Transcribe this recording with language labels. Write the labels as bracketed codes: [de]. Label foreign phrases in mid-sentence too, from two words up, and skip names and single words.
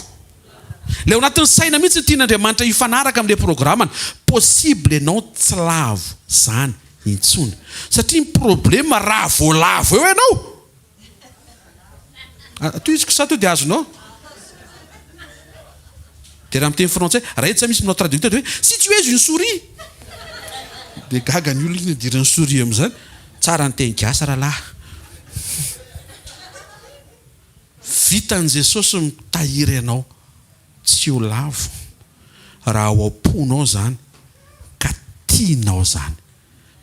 [mg] Le ao anatin'ny saina mihitsy tian'Andriamanitra hifanaraka amin'ilay programany. Possible ianao tsy lavo zany intsony. Satria ny problema raha voalavo eo ianao. Toy izy sa to dia azonao. Dia raha miteny frantsay, raha etsy misy [fr] notre traducteur [mg] hoe [fr] si tu es une souris. [mg] Dia gaga ny olona idirany souris amin'izany. Tsara ny teny gasy rahalahy. Vitan'i Jesosy mitahiry ianao tsy ho lavo raha ao am-ponao zany ka tianao zany.